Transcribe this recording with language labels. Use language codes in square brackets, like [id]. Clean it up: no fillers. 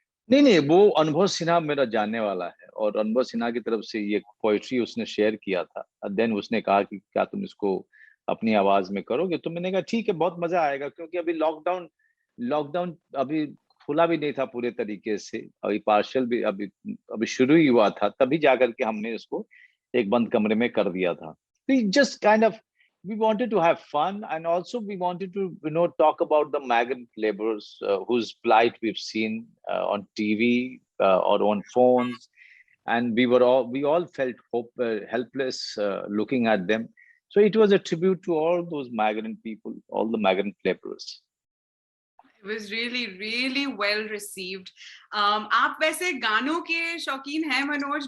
[hi] नहीं, वो अनुभव सिन्हा मेरा जानने वाला है, और अनुभव सिन्हा की तरफ से ये पोएट्री उसने शेयर किया था। देन उसने कहा कि क्या तुम इसको अपनी आवाज में करोगे। तो मैंने कहा ठीक है, बहुत मजा आएगा, क्योंकि अभी लॉकडाउन लॉकडाउन अभी खुला भी नहीं था पूरे तरीके से, अभी पार्शियल भी अभी अभी शुरू ही हुआ था, तभी जाकर के हमने उसको एक बंद कमरे में कर दिया था। [en] We just kind of we wanted to have fun, and also we wanted to talk about the migrant laborers whose plight we've seen on TV or on phones, and we all felt helpless looking at them. So it was a tribute to all those migrant people, all the migrant laborers. It was really really well received. [hi] आप वैसे गानों के शौकीन हैं मनोज?